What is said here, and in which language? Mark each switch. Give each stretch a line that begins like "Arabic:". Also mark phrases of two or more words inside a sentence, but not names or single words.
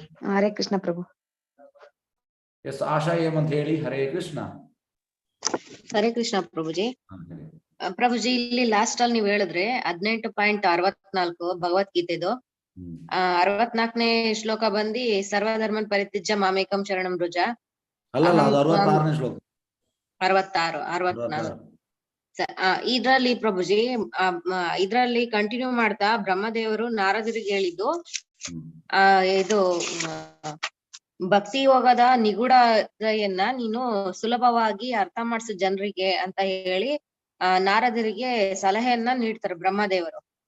Kannada: ಹರೇ ಕೃಷ್ಣ ಪ್ರಭು. ಎಸ್, ಆಶಾ ಏಮಂತ ಹೇಳಿ. ಹರೇ ಕೃಷ್ಣ. ಹರೇ ಕೃಷ್ಣ ಪ್ರಭುಜಿ. ಹೇಳಿ. ಪ್ರಭುಜಿ, ಇಲ್ಲಿ ಲಾಸ್ಟ್ ಅಲ್ಲಿ ನೀವ್ ಹೇಳಿದ್ರೆ 18.64 ಭಗವದ್ಗೀತೆದು 64ನೇ ಶ್ಲೋಕ ಬಂದಿ
Sanskrit: ಸರ್ವಧರ್ಮನ್ ಪರಿತ್ಯಜ್ಯ ಮಾಮೇಕಂ ಶರಣಂ ವೃಜ.
Kannada: ಅಲ್ಲಲ್ಲ, ಅದು 66ನೇ ಶ್ಲೋಕ. 64 ಇದ್ರಲ್ಲಿ ಪ್ರಭುಜಿ ಇದ್ರಲ್ಲಿ ಕಂಟಿನ್ಯೂ ಮಾಡ್ತಾ ಬ್ರಹ್ಮದೇವರು ನಾರದರಿಗೆ ಹೇಳಿದ್ದು ಇದು ಭಕ್ತಿ ಯೋಗದ ನಿಗೂಢತೆಯನ್ನ ನೀನು ಸುಲಭವಾಗಿ ಅರ್ಥ ಮಾಡಿಸು ಜನರಿಗೆ ಅಂತ ಹೇಳಿ ನಾರದರಿಗೆ ಸಲಹೆಯನ್ನ ನೀಡ್ತಾರೆ ಬ್ರಹ್ಮದೇವರು.